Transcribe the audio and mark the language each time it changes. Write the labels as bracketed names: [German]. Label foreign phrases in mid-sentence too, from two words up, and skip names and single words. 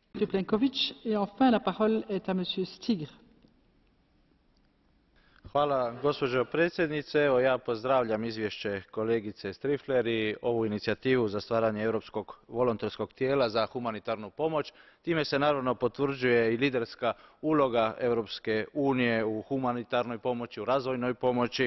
[French] Monsieur Plenković. Et enfin, la parole est à Monsieur Stigr. [Croatian] Hvala, gospođo predsjednice. Evo, ja pozdravljam izvješće kolegice Striffler i ovu inicijativu za stvaranje europskog volonterskog tijela za humanitarnu pomoć. Time se naravno potvrđuje i liderska uloga Europske unije u humanitarnoj pomoći, u razvojnoj pomoći.